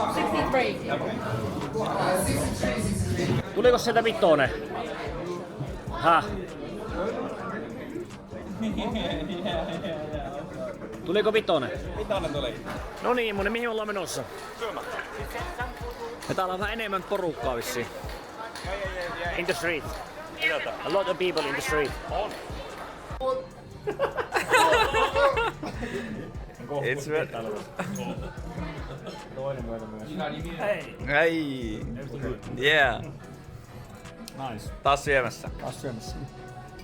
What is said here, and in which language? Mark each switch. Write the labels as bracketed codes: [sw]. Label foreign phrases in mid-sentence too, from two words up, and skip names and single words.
[fi] Tuliko sieltä vitonen? Häh? Tuliko vitonen? Vitonen tuli. No niin, Immonen, mihin ollaan menossa? Syömään. Ja täällä on vähän enemmän porukkaa vissiin. [en] In the street. A lot of people in the street. It's very... [fi] Toinen myötä myös. [en] Hei! Yeah! Nice. [fi] Taas syömässä. Taas syömässä.